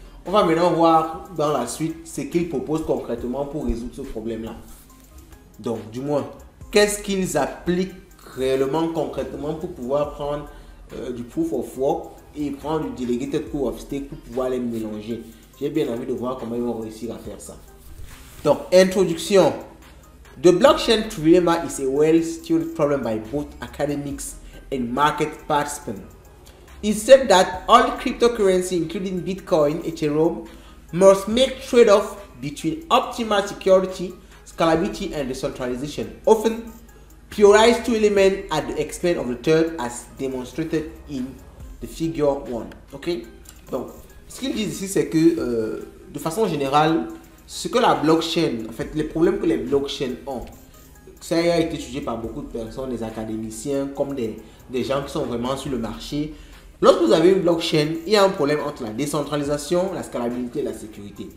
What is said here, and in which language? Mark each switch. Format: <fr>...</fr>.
<fr>On va maintenant voir dans la suite ce qu'ils proposent concrètement pour résoudre ce problème-là. Donc, du moins, qu'est-ce qu'ils appliquent réellement, concrètement pour pouvoir prendre du proof of work et prendre du delegated proof of stake pour pouvoir les mélanger. J'ai bien envie de voir comment ils vont réussir à faire ça. Donc, introduction.</fr> <en>The blockchain trilemma is a well-studied problem by both academics and market participants. It said that all cryptocurrency, including Bitcoin, Ethereum, must make trade-off between optimal security, scalability, and decentralization, often prioritize two elements at the expense of the third, as demonstrated in the figure 1. Ok?</en> <fr>Donc, ce qu'ils disent ici, c'est que de façon générale, ce que la blockchain, en fait, les problèmes que les blockchains ont, ça a été étudié par beaucoup de personnes, des académiciens, comme des gens qui sont vraiment sur le marché. Lorsque vous avez une blockchain, il y a un problème entre la décentralisation, la scalabilité et la sécurité.</fr>